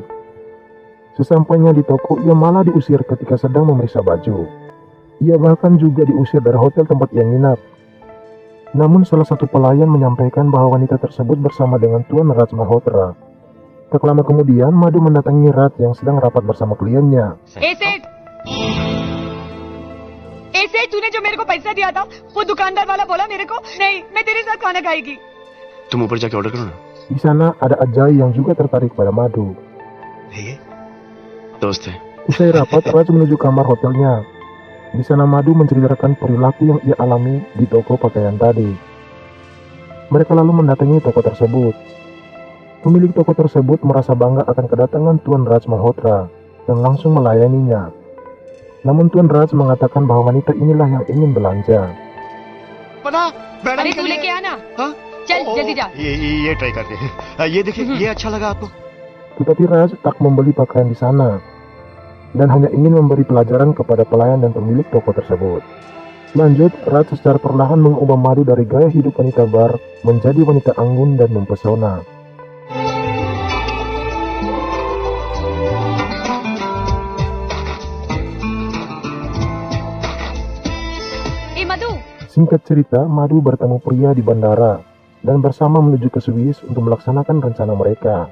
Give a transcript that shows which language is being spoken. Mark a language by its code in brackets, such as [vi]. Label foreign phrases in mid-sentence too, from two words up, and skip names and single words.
[id] Sesampainya di toko, ia malah diusir ketika sedang memeriksa baju. Ia bahkan juga diusir dari hotel tempat ia nginap. Namun salah satu pelayan menyampaikan bahwa wanita tersebut bersama dengan Tuan Raj Malhotra. Tak lama kemudian, Madu mendatangi Raj yang sedang rapat bersama kliennya. [hi] सेठ तूने जो मेरे को पैसा दिया था वो दुकानदार वाला बोला मेरे को नहीं मैं तेरे साथ खाना खाएगी तुम ऊपर जाके ऑर्डर करो ना [id] Di sana ada Ajay yang juga tertarik pada Madu. [hi] ये दोस्त है [id] Usai rapat, Raj menuju kamar hotelnya. Di sana Madu menceritakan perilaku yang ia alami di toko pakaian tadi. Mereka lalu mendatangi toko tersebut. Pemilik toko tersebut merasa bangga akan kedatangan Tuan Raj Malhotra dan langsung melayaninya. Namun Tuan Raj mengatakan bahwa wanita inilah yang ingin belanja. [hi] अरे तू लेके आना चल जल्दी जा ये ट्राई करते हैं ये देखिए ये अच्छा लगा आपको [id] Tetapi Raj tak membeli pakaian di sana dan hanya ingin memberi pelajaran kepada pelayan dan pemilik toko tersebut. Lanjut, Raj secara perlahan mengubah Madu dari gaya hidup wanita bar menjadi wanita anggun dan mempesona. Singkat cerita, Madu bertemu pria di bandara dan bersama menuju ke Swiss untuk melaksanakan rencana mereka.